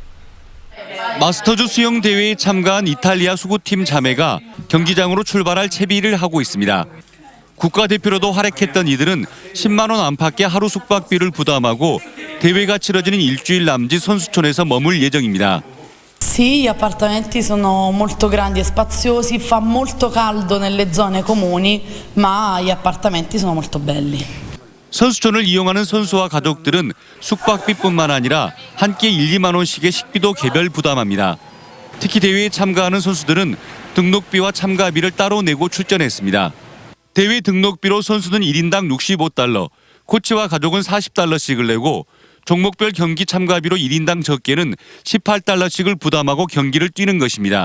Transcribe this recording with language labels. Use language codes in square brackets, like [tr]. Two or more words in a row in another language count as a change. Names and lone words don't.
[ko] 마스터즈 수영대회에 참가한 이탈리아 수구팀 자매가 경기장으로 출발할 채비를 하고 있습니다. 국가대표로도 활약했던 이들은 10만 원 안팎의 하루 숙박비를 부담하고 대회가 치러지는 일주일 남짓 선수촌에서 머물 예정입니다. [it] Sì, gli appartamenti sono molto grandi e spaziosi, fa molto caldo nelle zone comuni, ma gli appartamenti sono molto belli. [ko] 선수촌을 이용하는 선수와 가족들은 숙박비뿐만 아니라 한 끼 1, 2만 원씩의 식비도 개별 부담합니다. 특히 대회에 참가하는 선수들은 등록비와 참가비를 따로 내고 출전했습니다. 대회 등록비로 선수는 1인당 65달러, 코치와 가족은 40달러씩을 내고 종목별 경기 참가비로 1인당 적게는 18달러씩을 부담하고 경기를 뛰는 것입니다.